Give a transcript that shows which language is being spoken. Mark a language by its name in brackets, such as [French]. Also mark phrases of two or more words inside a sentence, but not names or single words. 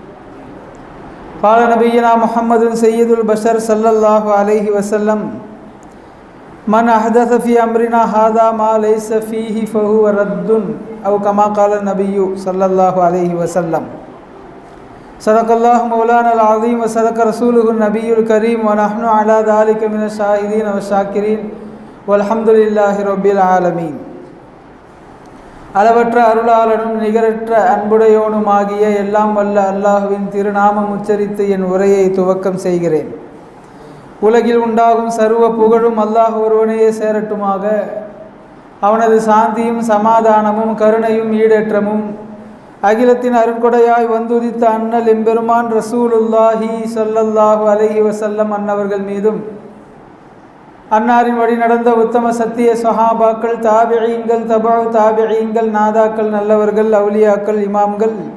[Arabic] قال نبينا محمد سيد البشر صلى الله عليه وسلم: من أحدث في أمرنا هذا ما ليس فيه فهو رد، أو كما قال النبي صلى الله عليه وسلم. صدق الله مولانا العظيم وصدق رسوله النبي الكريم ونحن على ذلك من الشاهدين والشاكرين والحمد لله رب العالمين. [Tamil] அளவற்ற அருளாளனும் நிகரற்ற அன்புடையோனுமாகிய எல்லாம் வல்ல அல்லாஹுவின் திருநாமம் உச்சரித்து என் உரையை துவக்கம் செய்கிறேன். உலகில் உண்டாகும் சர்வ புகழும் அல்லாஹ் ஒருவனையே சேரட்டுமாக. அவனது சாந்தியும் சமாதானமும் கருணையும் ஈடேற்றமும் அகிலத்தின் அருட்கொடையாய் வந்துதித்த அண்ணல் எம்பெருமான் [Arabic] رسول الله صلى الله عليه وسلم [Tamil] அன்னவர்கள் மீதும், அன்னாரின் வழி நடந்த உத்தம சத்திய சஹாபாக்கள், தாபிஈன்கள், தபஉ தாபிஈன்கள், நாதாக்கள், நல்லவர்கள், அவுலியாக்கள், இமாம்கள்,